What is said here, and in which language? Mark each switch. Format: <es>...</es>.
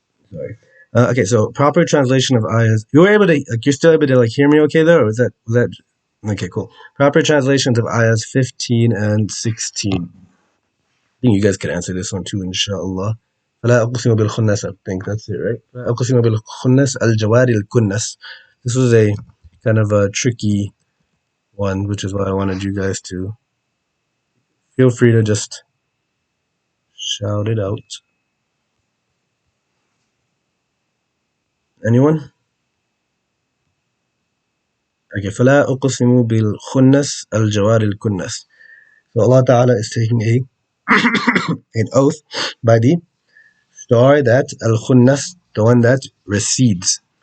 <en>Sorry. Okay, so proper translation of ayahs. You were able to, like, you're still able to like hear me okay there, or was that? Okay, cool. Proper translations of ayahs 15 and 16. I think you guys can answer this one too, inshallah.</en> <ar>فلا أقسم بالخنس,</ar> <en>I think that's it, right?</en> <ar>فلا أقسم بالخنس الجوار الكنس.</ar> <en>This was a kind of a tricky one, which is why I wanted you guys to feel free to just shout it out. Anyone? Okay,</en> <ar>فلا أقسم بالخنس الجوار الكنس.</ar> <en>So Allah Ta'ala is taking an oath by the star that al-khunnas, the one that recedes.</en>